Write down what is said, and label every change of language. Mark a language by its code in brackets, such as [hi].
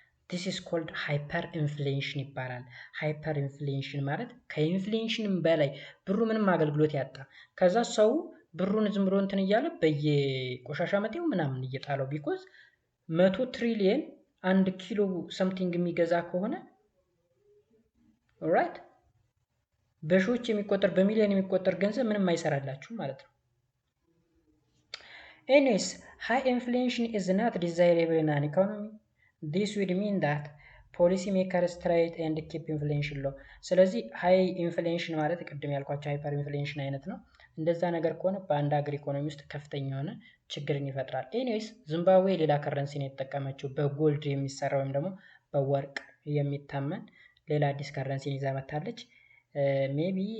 [en] this is called [am] ሃይፐር ኢንፍሌሽን ይባላል። ሃይፐር ኢንፍሌሽን ማለት ከኢንፍሌሽንም በላይ ብሩ ምንም አገልግሎት ያጣ፣ ከዛ ሰው ብሩን ዝም ብሎ እንትን እያለ በየቆሻሻ መጤው ምናምን እየጣለው ቢኮዝ 100 ትሪሊየን 1 ኪሎ ሰምቲንግ የሚገዛ ከሆነ ኦልራይት በሺዎች የሚቆጠር በሚሊዮን የሚቆጠር ገንዘብ ምንም አይሰራላችሁ ማለት ነው። [en] Anyways, high inflation is not desirable in an economy. This would mean that policy makers try and keep inflation low. [am] ስለዚህ ሃይ ኢንፍሌሽን ማለት ቅድም ያልኳቸው ሃይፐር ኢንፍሌሽን አይነት ነው። እንደዛ ነገር ከሆነ በአንድ ሀገር ኢኮኖሚ ውስጥ ከፍተኛ የሆነ ችግርን ይፈጥራል። ኤኒዌይስ ዚምባብዌ ሌላ ከረንሲ ነው የተጠቀመችው፣ በጎልድ የሚሰራ ወይም ደግሞ በወርቅ የሚታመን ሌላ አዲስ ከረንሲን ይዛ መታለች። ሜቢ